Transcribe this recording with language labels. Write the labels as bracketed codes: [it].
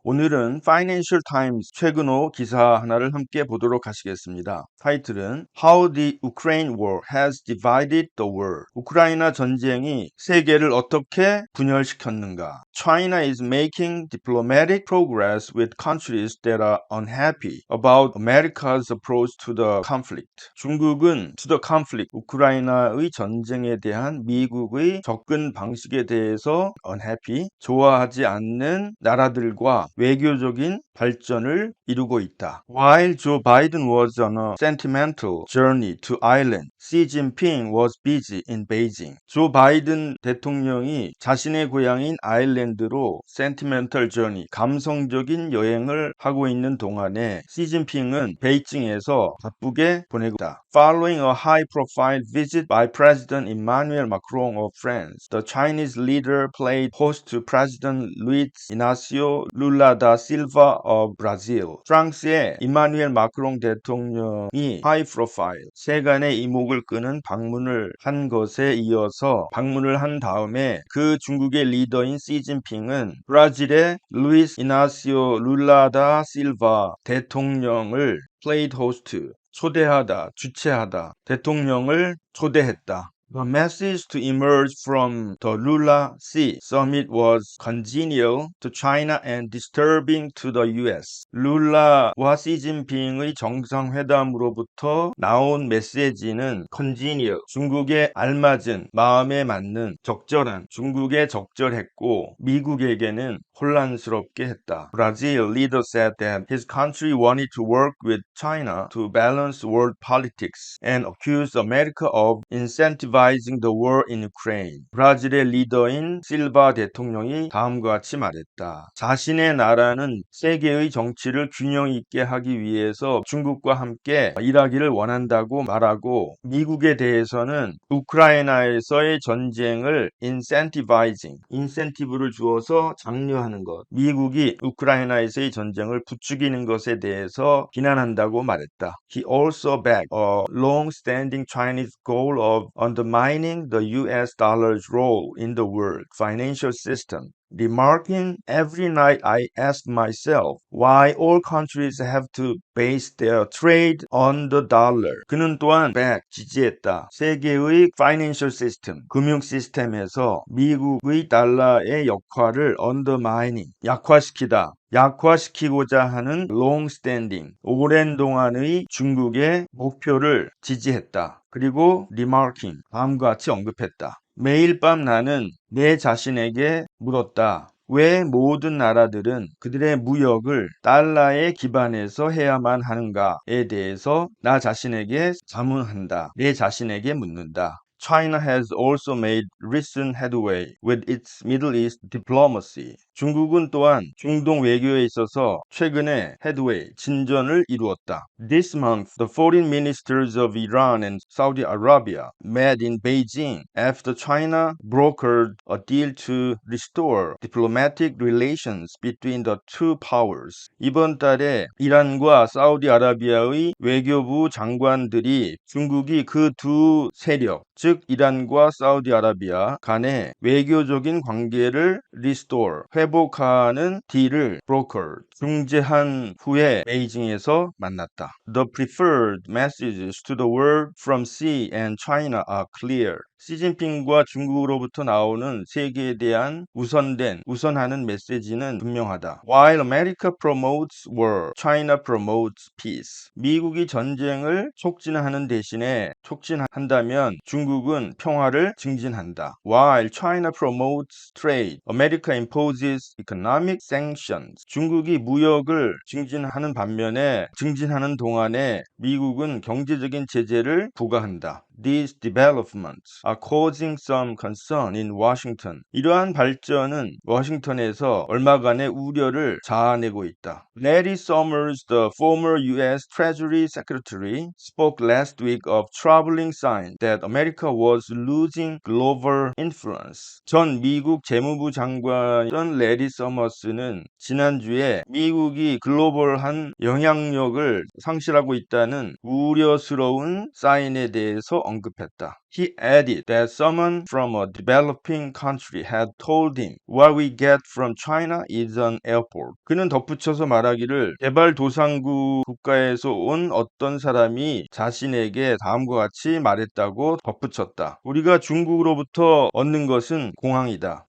[ko] 오늘은 Financial Times 최근호 기사 하나를 함께 보도록 하시겠습니다. 타이틀은 [en] How the Ukraine War has Divided the World. [ko] 우크라이나 전쟁이 세계를 어떻게 분열시켰는가. [en] China is making diplomatic progress with countries that are unhappy about America's approach to the conflict. [ko] 중국은 [en] to the conflict, [ko] 우크라이나의 전쟁에 대한 미국의 접근 방식에 대해서 unhappy, 좋아하지 않는 나라들과 외교적인 발전을 이루고 있다. [en] While Joe Biden was on a sentimental journey to Ireland, Xi Jinping was busy in Beijing. [ko] 조 바이든 대통령이 자신의 고향인 아일랜드로 [en] sentimental journey, [ko] 감성적인 여행을 하고 있는 동안에 시진핑은 베이징에서 바쁘게 보내고 있다. [en] Following a high-profile visit by President Emmanuel Macron of France, the Chinese leader played host to President Luiz Inácio Lula da Silva of Brazil. [ko] 프랑스의 이마누엘 마크롱 대통령이 [en] high profile, [ko] 세간의 이목을 끄는 방문을 한 것에 이어서 방문을 한 다음에 그 중국의 리더인 시진핑은 브라질의 루이스 이나시오 룰라 다 실바 대통령을 [en] played host, [ko] 초대하다, 주최하다, 대통령을 초대했다. [en] The message to emerge from the Lula-Xi summit was congenial to China and disturbing to the US. [ko] 룰라와 시진핑의 정상회담으로부터 나온 메시지는 congenial, 중국에 알맞은, 마음에 맞는, 적절한, 중국에 적절했고 미국에게는 혼란스럽게 했다. [en] Brazil leader said that his country wanted to work with China to balance world politics and accused America of incentivizing the war in Ukraine. [ko] 브라질의 리더인 실바 대통령이 다음과 같이 말했다. 자신의 나라는 세계의 정치를 균형 있게 하기 위해서 중국과 함께 일하기를 원한다고 말하고 미국에 대해서는 우크라이나에서의 전쟁을 incentivizing, 인센티브를 주어서 장려하는 것, 미국이 우크라이나에서의 전쟁을 부추기는 것에 대해서 비난한다고 말했다. [en] He also backed a long-standing Chinese goal of undermining the US dollar's role in the world financial system. Remarking, every night I ask myself why all countries have to base their trade on the dollar. [ko] 그는 또한 지지했다. 세계의 [en] financial system, [ko] 금융 시스템에서 미국의 달러의 역할을 undermining, 약화시키고자 하는 long-standing, 오랜 동안의 중국의 목표를 지지했다. 그리고 remarking, 다음과 같이 언급했다. 매일 밤 나는 내 자신에게 물었다. 왜 모든 나라들은 그들의 무역을 달러에 기반해서 해야만 하는가에 대해서 나 자신에게 자문한다. 내 자신에게 묻는다. [en] China has also made recent headway with its Middle East diplomacy. [ko] 중국은 또한 중동 외교에 있어서 최근에 headway, 진전을 이루었다. [en] This month, the foreign ministers of Iran and Saudi Arabia met in Beijing after China brokered a deal to restore diplomatic relations between the two powers. [ko] 이번 달에 이란과 사우디아라비아의 외교부 장관들이 중국이 그 두 세력, 즉 이란과 사우디아라비아 간의 외교적인 관계를 restore, 회복하는 딜을 broker, 중재한 후에 베이징에서 만났다. [en] The preferred messages to the world from Xi and China are clear. [ko] 시진핑과 중국으로부터 나오는 세계에 대한 우선하는 메시지는 분명하다. [en] While America promotes war, China promotes peace. [ko] 미국이 전쟁을 촉진하는 대신에 촉진한다면 중국은 평화를 증진한다. [en] While China promotes trade, America imposes economic sanctions. [ko] 중국이 무역을 증진하는 반면에 증진하는 동안에 미국은 경제적인 제재를 부과한다. [en] These developments are causing some concern in Washington. [ko] 이러한 발전은 워싱턴에서 얼마간의 우려를 자아내고 있다. [en] Larry Summers, the former U.S. Treasury Secretary, spoke last week of troubling signs that America was losing global influence. [ko] 전 미국 재무부 장관이던 레리 서머스는 지난주에 미국이 글로벌한 영향력을 상실하고 있다는 우려스러운 사인에 대해서 언급했다. [en] He added that someone from a developing country had told him what we get from China is an airport. [ko] 그는 덧붙여서 말하기를 개발도상국 국가에서 온 어떤 사람이 자신에게 다음과 같이 말했다고 덧붙였다. 우리가 중국으로부터 얻는 것은 공항이다.